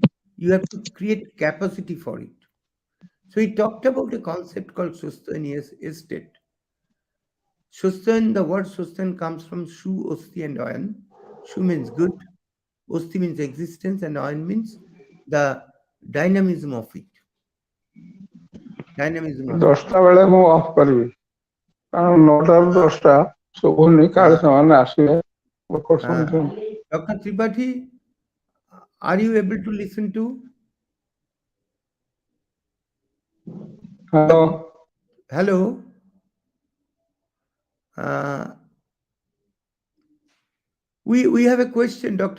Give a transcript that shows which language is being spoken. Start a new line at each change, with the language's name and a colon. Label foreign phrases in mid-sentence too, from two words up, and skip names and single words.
English: You have to create capacity for it. So he talked about a concept called Sustainous estate. Sustain, the word sustain comes from shu, osti, and oyan. Shu means good, osti means existence, and oyan means the dynamism of it. Dynamism of it.
Odia: 10ଟା ବେଳେ ମୁଁ ଅଫ୍ କରିବି କାରଣ 9ଟାରୁ Uh, 10ଟା ଶୁଭୁନି କାଳେ uh, ସେମାନେ ଆସିବେ ଲୋକ uh, ଶୁଣୁଛନ୍ତି।
English: Dr. Tripathi, are you able to listen to ହ୍ୟାଲୋ the hello? Uh, we have a question, Dr.